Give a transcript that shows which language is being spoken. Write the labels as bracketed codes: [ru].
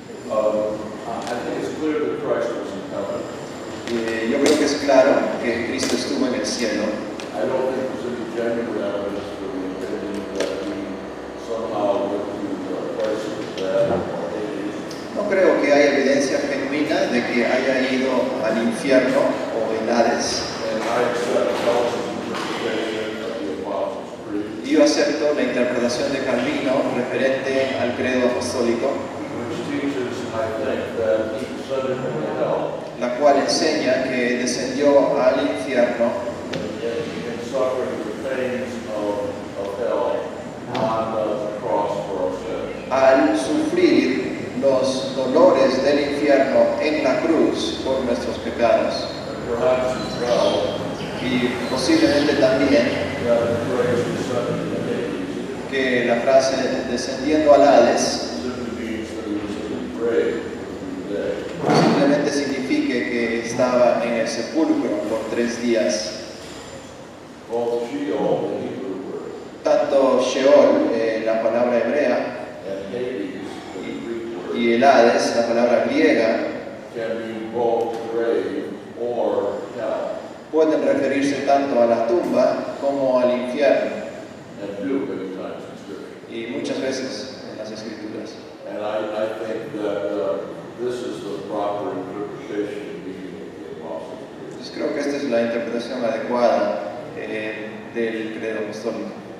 [en] I think it's clear that Christ was in heaven. [es] Yo creo que es claro que Cristo estuvo en el cielo. [en] I don't think there's any genuine evidence for the opinion that he somehow went to the place of his death or Hades. [es] No creo que haya evidencia genuina de que haya ido al infierno o en Hades. [en] And I accept Calvin's interpretation of the Apostles' Creed, [es] Yo acepto la interpretación de Calvino referente al credo apostólico, [en] which teaches, I think, that he descended into hell [es] la cual enseña que descendió al infierno [en] in suffering the pains of hell on the cross for our sins. [es] al sufrir los dolores del infierno en la cruz por nuestros pecados. [en] And perhaps as well, [es] Y posiblemente también [en] that the phrase descended into Hades [es] que la frase descendiendo al Hades [en] simply means that he was in the grave for 3 days. [es] posiblemente signifique que estaba en el sepulcro por 3 días. [en] Both Sheol, the Hebrew word, [es] Tanto Sheol, la palabra hebrea, [en] and Hades, the Greek word, [es] y el Hades, la palabra griega, [en] can mean both grave or hell, [es] pueden referirse tanto a la tumba como al infierno, [en] and do many times in Scripture. [es] y muchas veces en las Escrituras. [en] And I think that this is the proper interpretation of the Apostles' Creed. [es] Entonces creo que esta es la interpretación adecuada del credo apostólico.